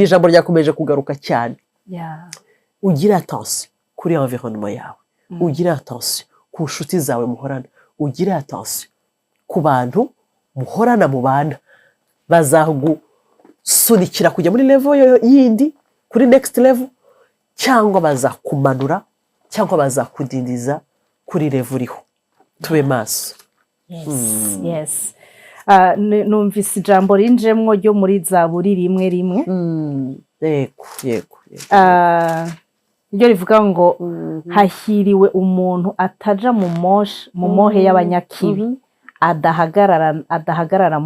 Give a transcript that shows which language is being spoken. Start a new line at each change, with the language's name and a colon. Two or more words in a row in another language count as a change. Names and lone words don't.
Kinyarwanda: jambo ryakomeje kugaruka cyane ugira attention kuri environnement yawe ugira attention ku nshuti zawe muhorana ugira attention ku bantu muhorana mu bana bazagusunikira kujya muri level yindi kuri
English: next level
Kinyarwanda: cyangwa bazakumanura cyangwa bazakudindiza kuri level uriho tube maso
Rundi: yes numvise ijambo rinjemwo ryo muri Zaburi rimwe yego ryo rivuga ngo hahiriwe umuntu ataja mu mohe y'abanyakibi adahagarara